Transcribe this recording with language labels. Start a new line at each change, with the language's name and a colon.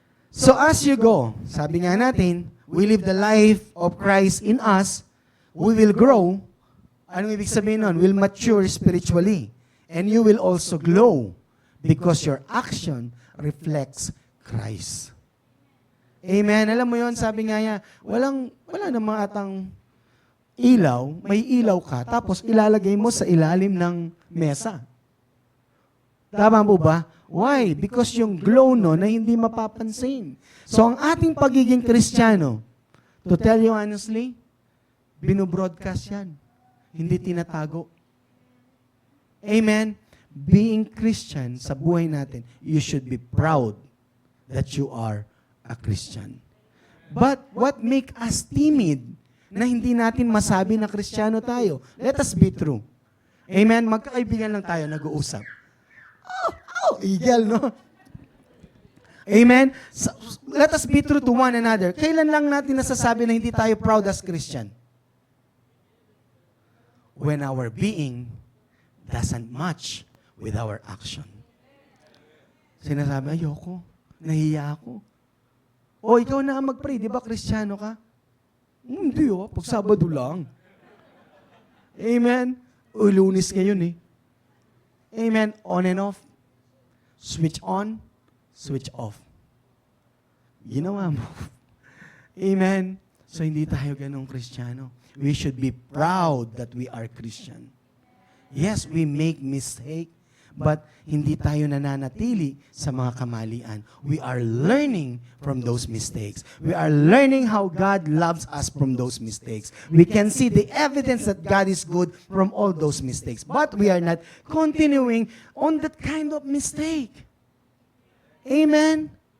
English: So as you go,
Filipino: sabi nga natin,
English: we live the life of Christ in us, we will grow.
Filipino: Anong ibig sabihin nun?
English: We'll mature spiritually. And you will also glow because your action reflects Christ. Amen.
Filipino: Alam mo yon, sabi nga niya, wala namang atang ilaw, may ilaw ka, tapos ilalagay mo sa ilalim ng mesa. Tama po ba? Why? Because yung glow no, na hindi mapapansin. So ang ating pagiging Kristiyano,
English: to tell you honestly,
Filipino: binobroadcast yan. Hindi tinatago. Amen.
English: Being Christian
Filipino: sa buhay natin,
English: you should be proud that you are a Christian. But what make us timid
Filipino: na hindi natin masabi na Kristiyano tayo?
English: Let us be true. Amen?
Filipino: Magkakaibigan lang tayo, nag-uusap. Eagle, no? Amen?
English: So, let us be true to one another.
Filipino: Kailan lang natin nasasabi na hindi tayo proud as Christian?
English: When our being doesn't match with our action.
Filipino: Sinasabi, ayoko, nahiya ako. O, ikaw na ang mag-pray, di ba Kristiyano ka? Hindi pag Sabado lang. Amen? O, Lunes ngayon eh. Amen? On and off.
English: switch on, switch off.
Filipino: Ginawa mo.
English: Amen?
Filipino: So hindi tayo ganong Kristiyano.
English: We should be proud that we are Christian. Yes, we make mistake, but
Filipino: hindi tayo nananatili sa mga kamalian.
English: We are learning from those mistakes. We are learning how God loves us from those mistakes. We can see the evidence that God is good from all those mistakes. But we are not continuing on that kind of mistake. Amen?